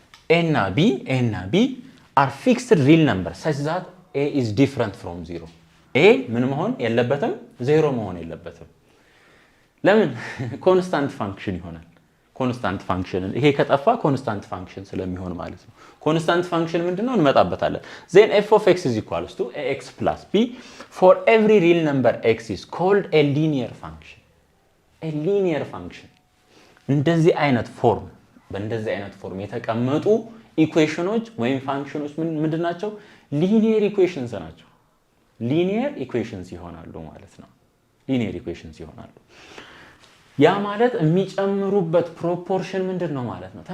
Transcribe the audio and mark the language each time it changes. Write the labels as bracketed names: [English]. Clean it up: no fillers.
[English] a እና b are fixed real numbers such that a is different from 0. [Amharic] ኤ ምን መሆን የለበትም? ዜሮ መሆን የለበትም። ለምን? ኮንስታንት ፋንክሽን ይሆናል። ኮንስታንት ፋንክሽን ይሄ ከጠፋ ኮንስታንት ፋንክሽን ስለሚሆን ማለት ነው። ኮንስታንት ፋንክሽን ምንድነው? እንመጣበታለን። [English] then f of x is equals to ax plus b for every real number x is called a linear function. [Amharic] a linear function እንደዚህ አይነት ፎርም በእንደዚህ አይነት ፎርም የተቀመጡ ኢኩዌሽኖች ወይም ፋንክሽኖች ምንድናቸው? ሊኒየር ኢኩዌሽንስ ናቸው። ሊኒየር ኢኩዌሽንስ ይሆናሉ ማለት ነው። ሊኒየር ኢኩዌሽንስ ይሆናሉ። ያ ማለት የሚጨምሩበት ፕሮፖርሽን ምንድነው ማለት ነው?